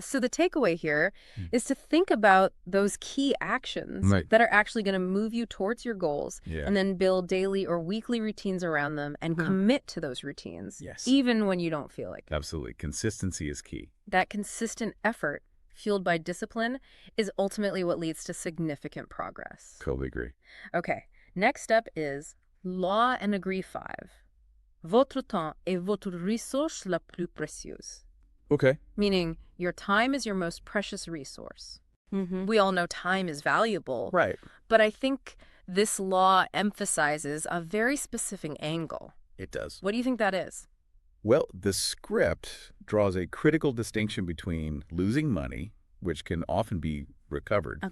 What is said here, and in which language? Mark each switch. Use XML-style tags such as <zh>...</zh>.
<en>So the takeaway here is to think about those key actions that are actually going to move you towards your goals and then build daily or weekly routines around them and commit to those routines. Yes. Even when you don't feel like it. Absolutely. Consistency is key. That consistent effort fueled by discipline is ultimately what leads to significant progress. Totally agree. Okay. Next up is Law and Agree 5.</en> <fr>Votre temps est votre ressource la plus précieuse.</fr> <en>Okay. Meaning, your time is your most precious resource. We all know time is valuable. Right. But I think this law emphasizes a very specific angle. It does. What do you think that is? Well, the script draws a critical distinction between losing money, which can often be recovered,</en>